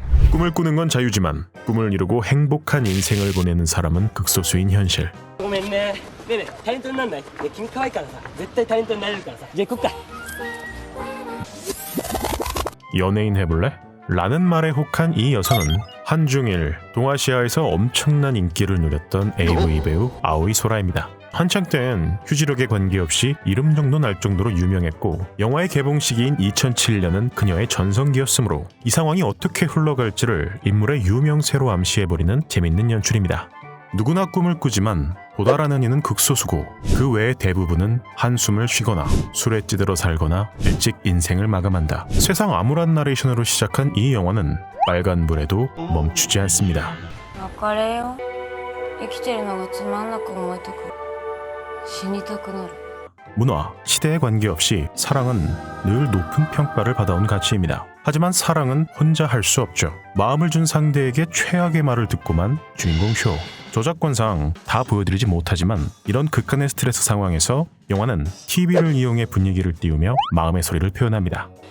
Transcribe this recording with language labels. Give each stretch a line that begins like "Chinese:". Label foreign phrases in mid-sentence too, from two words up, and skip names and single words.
Korean: 꿈을 꾸는 건 자유지만 꿈을 이루고 행복한 인생을 보내는 사람은 극소수인 현실.
Japanese: ごめんね。ねえねえ、タレントになんない？ねえ、君可愛いからさ、絶対タレントになれるからさ。じゃあ行こっか。
Korean: 연예인 해볼래? 라는 말에 혹한 이 여성은 한중일 동아시아에서 엄청난 인기를 누렸던 AV 배우 아오이 소라입니다. 한창 땐 휴지력에 관계없이 이름 정도 날 정도로 유명했고 영화의 개봉 시기인 2007년은 그녀의 전성기였으므로 이 상황이 어떻게 흘러갈지를 인물의 유명세로 암시해버리는 재밌는 연출입니다. 누구나 꿈을 꾸지만 도달하는 이는 극소수고 그 외의 대부분은 한숨을 쉬거나 술에 찌들어 살거나 일찍 인생을 마감한다. 세상 암울한 나레이션으로 시작한 이 영화는 빨간불에도 멈추지 않습니다.
Japanese: 別れよ生きてるのがつまんなく思えたから死にたくなる
Korean: 문화, 시대에 관계없이 사랑은 늘 높은 평가를 받아온 가치입니다. 하지만 사랑은 혼자 할 수 없죠. 마음을 준 상대에게 최악의 말을 듣고만 주인공 쇼. 저작권상 다 보여드리지 못하지만 이런 극한의 스트레스 상황에서 영화는 TV를 이용해 분위기를 띄우며 마음의 소리를 표현합니다.